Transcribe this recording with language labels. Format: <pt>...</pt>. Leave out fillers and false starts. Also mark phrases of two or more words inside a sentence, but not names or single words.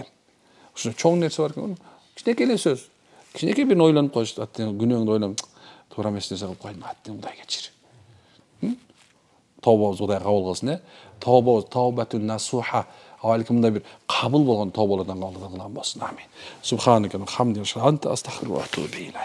<ky>Ушун чоң нерсе бар экен. Кичинекей эле сөз. Кичинекей бир ойлонуп коюш, күнөөңдү ойлонуп, туура эмес нерсе кылып койдум, Кудай кечир. Тобобуз Кудай кабыл кылсын, тобобуз</ky> <ar>توبة نصوحا,</ar> <ky>алейкумда бир кабыл болгон тоболордон кылган болсун. Амин.</ky> <ar>سبحانك حمدين أنت أستغفر الله وأتوب إليه.</ar>